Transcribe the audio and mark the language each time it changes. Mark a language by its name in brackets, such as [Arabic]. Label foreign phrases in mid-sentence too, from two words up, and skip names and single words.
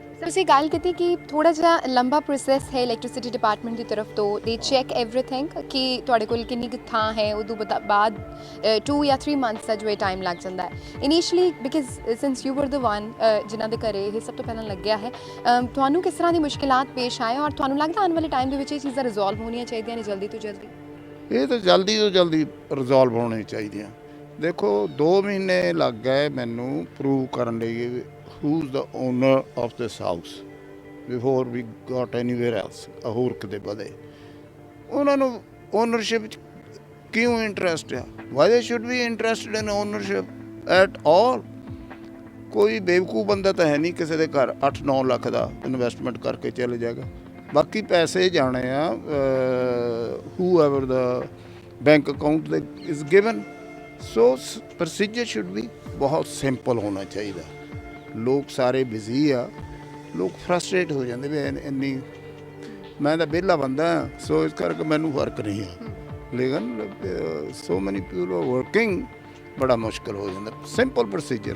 [Punjabi] ਤੁਸੀਂ ਗੱਲ ਕੀਤੀ ਕਿ ਥੋੜਾ ਜਿਹਾ ਲੰਬਾ ਪ੍ਰੋਸੈਸ ਹੈ [English] electricity department [Punjabi] ਦੀ ਤਰਫ ਤੋਂ, [English] they check everything [Punjabi] ਕਿ ਤੁਹਾਡੇ ਕੋਲ ਕਿੰਨੀ ਕੁ ਥਾਂ ਹੈ, ਉਦੋਂ ਬਾਅਦ 2 ਜਾਂ 3 ਮੰਥਸ ਦਾ ਜੋ ਇਹ ਟਾਈਮ ਲੱਗ ਜਾਂਦਾ ਹੈ [English] initially, because since you were the one [Punjabi] ਜਿਨ੍ਹਾਂ ਦੇ ਘਰੇ ਇਹ ਸਭ ਤੋਂ ਪਹਿਲਾਂ ਲੱਗਿਆ ਹੈ, ਤੁਹਾਨੂੰ ਕਿਸ ਤਰ੍ਹਾਂ ਦੀ ਮੁਸ਼ਕਿਲਾਤ ਪੇਸ਼ ਆਏ ਔਰ ਤੁਹਾਨੂੰ ਲੱਗਦਾ ਆਉਣ ਵਾਲੇ ਟਾਈਮ ਦੇ ਵਿੱਚ ਇਹ ਚੀਜ਼ਾਂ ਰਿਜ਼ੋਲਵ ਹੋਣੀਆਂ ਚਾਹੀਦੀਆਂ ਨੇ ਜਲਦੀ ਤੋਂ ਜਲਦੀ? ਇਹ ਤਾਂ ਜਲਦੀ ਤੋਂ ਜਲਦੀ ਰਿਜ਼ੋਲਵ ਹੋਣੇ ਚਾਹੀਦੀਆਂ। ਦੇਖੋ 2 ਮਹੀਨੇ ਲੱਗ ਗਏ ਮੈਨੂੰ ਪ੍ਰੂਵ ਕਰਨ ਲਈ [English] who's the owner of this house before we got anywhere else, [Punjabi] ਹੋਰ ਕਿਤੇ ਵਧੇ। ਉਹਨਾਂ ਨੂੰ ਓਨਰਸ਼ਿਪ 'ਚ ਕਿਉਂ ਇੰਟਰਸਟ ਆ? [English] why they should be interested in ownership at all? [Punjabi] ਕੋਈ ਬੇਵਕੂਫ ਬੰਦਾ ਤਾਂ ਹੈ ਨਹੀਂ ਕਿਸੇ ਦੇ ਘਰ 8-9 ਲੱਖ ਦਾ ਇਨਵੈਸਟਮੈਂਟ ਕਰਕੇ ਚਲੇ ਜਾਏਗਾ, ਬਾਕੀ ਪੈਸੇ ਜਾਣੇ ਆ [English] whoever the bank account is given। so procedure should be [Punjabi] ਬਹੁਤ ਸਿੰਪਲ ਹੋਣਾ ਚਾਹੀਦਾ। ਲੋਕ ਸਾਰੇ ਬਿਜ਼ੀ ਆ, ਲੋਕ ਫਰਸਟ੍ਰੇਟ ਹੋ ਜਾਂਦੇ ਵੀ ਇੰਨੀ, ਮੈਂ ਤਾਂ ਵਿਹਲਾ ਬੰਦਾ ਸੋ ਇਸ ਕਰਕੇ ਮੈਨੂੰ ਫਰਕ ਨਹੀਂ ਆ, ਲੇਕਿਨ [English] so many people are working, [Punjabi] ਬੜਾ ਮੁਸ਼ਕਿਲ ਹੋ ਜਾਂਦਾ। [English] simple procedure.